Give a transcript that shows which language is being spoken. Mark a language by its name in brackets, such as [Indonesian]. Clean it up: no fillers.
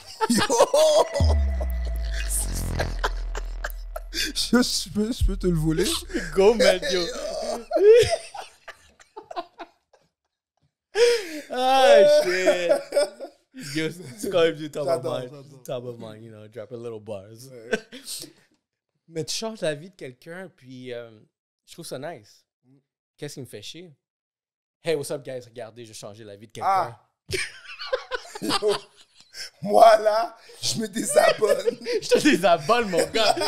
[French] Yo! Je peux te le voler? [English] Go, man, yo! Ah, shit! [French] Yo, c'est quand même du [English] top of mind. Top of mind, you know, drop a little bars. [French] Ouais. Mais tu changes la vie de quelqu'un, puis je trouve ça nice. Qu'est-ce qui me fait chier? [English] Hey, what's up, guys? [French] Regardez, j'ai changé la vie de quelqu'un. Ah! Yo, moi, là, je me désabonne. Je te désabonne, mon gars.